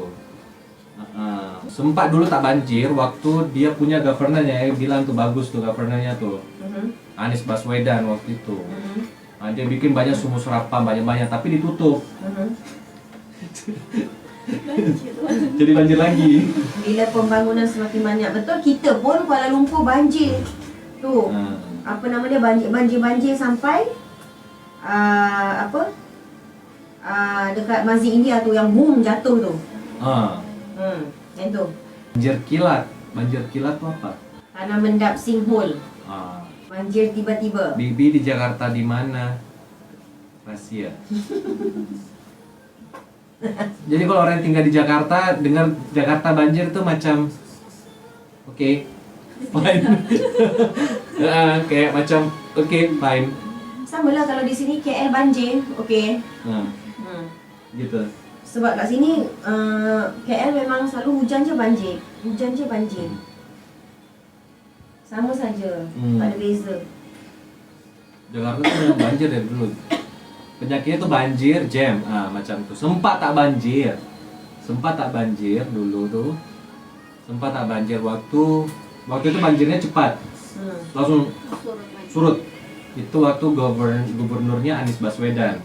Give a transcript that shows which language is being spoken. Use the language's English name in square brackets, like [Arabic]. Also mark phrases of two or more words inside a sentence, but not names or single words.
[Malay] Sempat dulu tak banjir waktu dia punya governornya, bilang tuh bagus tuh governornya tuh. [Indonesian] Anies Baswedan waktu itu. Dia bikin banyak sumur serapan banyak-banyak tapi ditutup. Banjir. Jadi banjir lagi. [Malay] Bila pembangunan semakin banyak, betul kita pun Kuala Lumpur banjir. Tu. Apa nama dia, banjir sampai dekat Masjid India tu yang boom jatuh tu. Yang tu. Banjir kilat tu apa? Tanah mendap sinkhole. Banjir tiba-tiba. [Indonesian] Bibi di Jakarta di mana? Rahasia. [Malay] Jadi kalau orang yang tinggal di Jakarta dengar Jakarta banjir tuh macam [English] oke, fine. [Malay] Kayak macam oke, fine. Sama lah kalau di sini KL banjir, okey. [Indonesian] Gitu. [Malay] Sebab kat sini KL memang selalu hujan je banjir. Sama saja, tak ada beza. [Indonesian] Jakarta tuh memang banjir dari dulu. [Malay] Penyakitnya tuh banjir, jam, macam tuh. Sempat tak banjir dulu tuh. Sempat tak banjir waktu itu banjirnya cepat, langsung surut. [Indonesian] Itu waktu gubernurnya Anies Baswedan.